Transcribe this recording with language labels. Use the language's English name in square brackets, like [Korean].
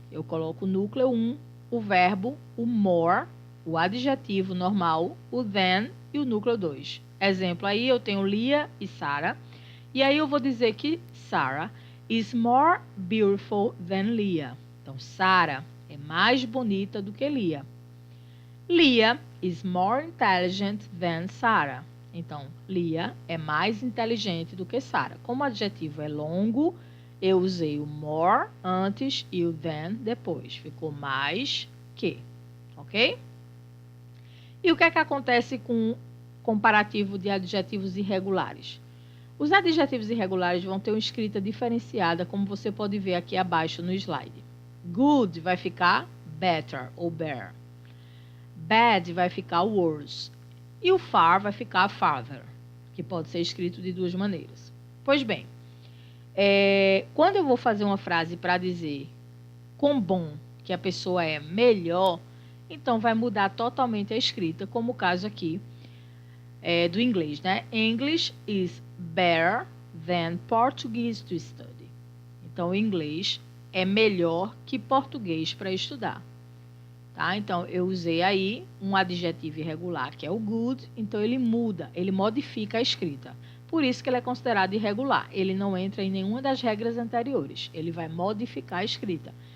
[Portuguese] Eu coloco o núcleo 1, o verbo, o more, o adjetivo normal, o then e o núcleo 2. Exemplo aí, eu tenho Lia e Sarah. E aí eu vou dizer que [English] Sarah is more beautiful than Lia. [Portuguese] Então, Sarah é mais bonita do que Lia. [English] Lia is more intelligent than Sarah. [Portuguese] Então, Lia é mais inteligente do que Sarah. Como o adjetivo é longo, eu usei o more antes e o than depois. Ficou mais que, ok? E o que é que acontece com o comparativo de adjetivos irregulares? Os adjetivos irregulares vão ter uma escrita diferenciada, como você pode ver aqui abaixo no slide. Good vai ficar better ou better. Bad vai ficar worse. E o far vai ficar farther, que pode ser escrito de 2 maneiras. Pois bem, quando eu vou fazer uma frase para dizer quão bom que a pessoa é melhor, então vai mudar totalmente a escrita, como o caso aqui do inglês, né? [English] English is better than Portuguese to study. [Portuguese] Então, o inglês é melhor que português para estudar. Tá? Então, eu usei aí um adjetivo irregular, que é o good, então ele muda, ele modifica a escrita. Por isso que ele é considerado irregular. Ele não entra em nenhuma das regras anteriores, ele vai modificar a escrita.